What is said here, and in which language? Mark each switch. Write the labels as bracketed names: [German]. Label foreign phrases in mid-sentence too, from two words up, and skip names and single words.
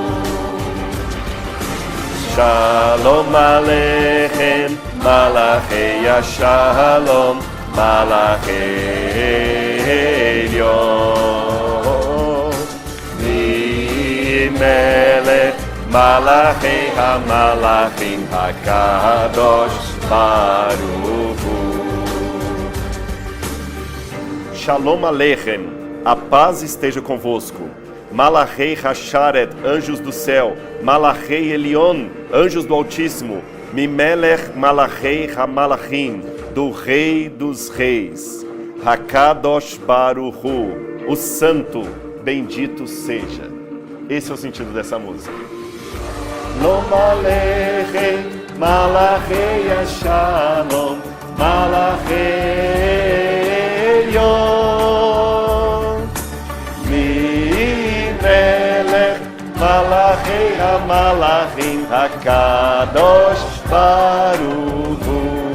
[Hebrew] שלום עליכם, מלאכי השלום, מלאכי עליון, ממלך, מלאכי המלכים, הקדוש ברוך הוא. שלום עליכם, [Portuguese] a paz esteja convosco. [Hebrew] מלאכי השרת, [Portuguese] anjos do céu. [Hebrew] מלאכי עליון, [Portuguese] anjos do Altíssimo. [Hebrew] ממלך, מלאכי המלכים, [Portuguese] do Rei dos Reis. [Hebrew] הקדוש ברוך הוא, [Portuguese] o Santo, bendito seja. Esse é o sentido dessa música. [Hebrew] שלום עליכם, מלאכי השלום, מלאכי עליון, ממלך, מלאכי המלכים, הקדוש ברוך הוא.